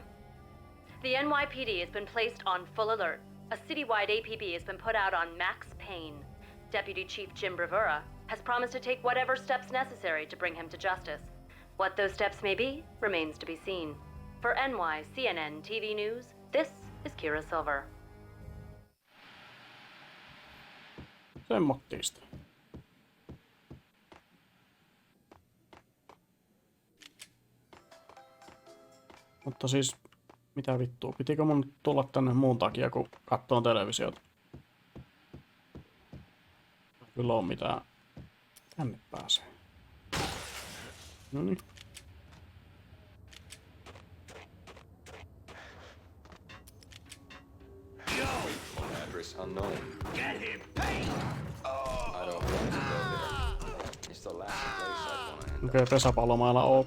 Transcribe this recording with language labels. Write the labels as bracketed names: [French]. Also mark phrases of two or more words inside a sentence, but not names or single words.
[English] The NYPD has been placed on full alert. A citywide APB has been put out on Max Payne. Deputy Chief Jim Bravura has promised to take whatever steps necessary to bring him to justice. What those steps may be remains to be seen. For NYCNN TV News, this is Kira Silver. [Finnish] Semmottista. Mutta siis, mitä vittua, pitikö mun tulla tänne muun takia, kun katsoin televisiota? Kyllä on mitään. Tänne pääsee. Noniin. [English] Address unknown. Get him, Payne! I don't want to go there. It's the last place I want to end [Finnish] Okei, pesäpallomailla OP.